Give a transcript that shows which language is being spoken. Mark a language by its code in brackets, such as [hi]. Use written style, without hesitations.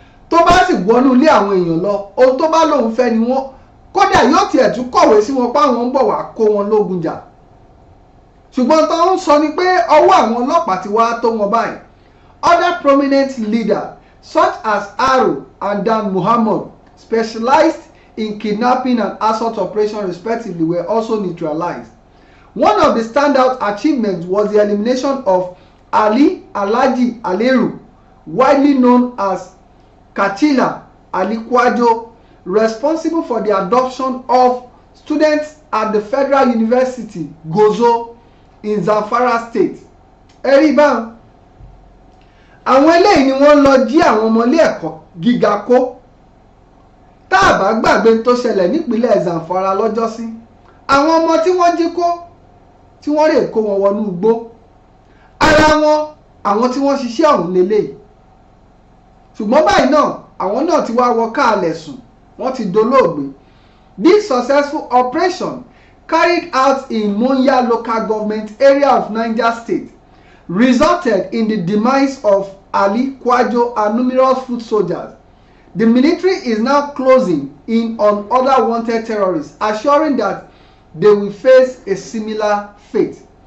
[yo] Tó bá sì wọnú ilé àwọn èèyàn lọ, ohun tó bá lòun fẹ́ ni wọ́n, kódà yóò tiẹ̀ tún kọ̀wé sí wọn páwọn ń bọ̀ wá kó wọn lógun jà. Ṣùgbọ́n tó ń sọ ni pé ọwọ́ àwọn ọlọ́pàá ti wá tó wọn báyìí. [en] Other prominent leaders such as Aro and Dan Muhammad specialized in kidnapping and assault operation respectively were also neutralized. One of the standout achievements was the elimination of Ali Alhaji Aleru, widely known as Kachila Alikwajo, responsible for the adoption of students at the Federal University Gozo in Zamfara State. [yo] Ẹ̀rí àwọn eléyìí ni wọ́n lọ jí àwọn ọmọ ilé ẹ̀kọ́ gíga kó. Tá a bá gbàgbé tó ṣẹlẹ̀ nípínlẹ̀ Zamfara lọ́jọ́sí, àwọn ọmọ tí wọ́n jí kó tí wọ́n rè kó wọn wọnú igbó, ara wọn àwọn tí wọ́n ṣiṣẹ́ ọ̀hún lélẹ́yìí. Ṣùgbọ́n báyìí náà àwọn náà ti wá wọ káàlẹ̀ sùn, wọ́n ti dolóògbé. [en] This successful operation carried out in Monya local government area of Niger State resulted in the demise of Ali Kwajo and numerous foot soldiers. The military is now closing in on other wanted terrorists, assuring that they will face a similar fate.